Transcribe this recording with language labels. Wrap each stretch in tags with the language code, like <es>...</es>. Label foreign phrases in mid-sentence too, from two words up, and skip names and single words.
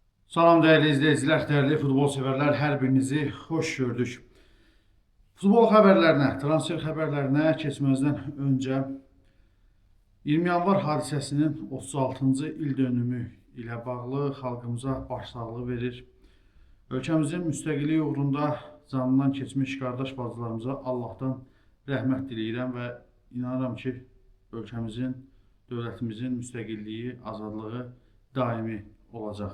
<tr>Salam değerli izleyiciler, değerli futbol severler, her birinizi hoş gördük. Futbol haberlerine, transfer haberlerine geçmezden önce</tr> <az>20 yanvar hadisəsinin 36-cı il dönümü ilə bağlı xalqımıza başsağlığı verir. Ölkəmizin müstəqilliyi uğrunda canından keçmiş qardaş bacılarımıza Allah'tan rəhmət diləyirəm və inanıram ki, ölkəmizin, dövlətimizin müstəqilliyi, azadlığı daimi olacaq.</az>